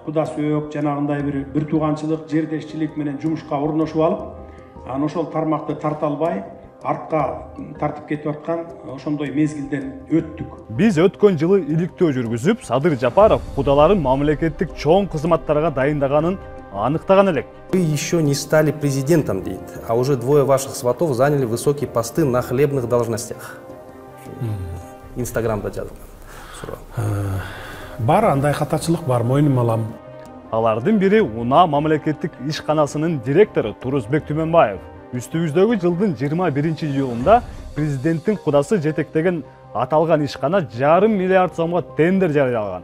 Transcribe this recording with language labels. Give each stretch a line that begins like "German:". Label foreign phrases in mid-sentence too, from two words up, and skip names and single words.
Kyrgyz: Куда сөөк жанагындай бир тууганчылык, жердешчилик менен жумушка орношуп алып, ошол тармакты тарта албай, артка тартып кетип аткан ошондой мезгилден өттүк. Биз өткөн жылы иликтөө жүргүзүп, Садыр Жапаров кудаларын мамлекеттик чоң кызматтарга дайындаганын аныктаган элек.
Russian: Вы еще не стали президентом, дейт, а уже двое ваших сватов заняли высокие посты на хлебных должностях.
Kyrgyz: Инстаграмда жазылган. Бар, андай катачылык бар, мойнума алам. Алардын бири Уна мамлекеттик ишканасынын директору Турузбек Түмөнбаев. Үстүбүздөгү жылдын 21-июлунда президенттин кудасы жетектеген аталган ишкана $500 миллиард сомго тендер жарыялаган.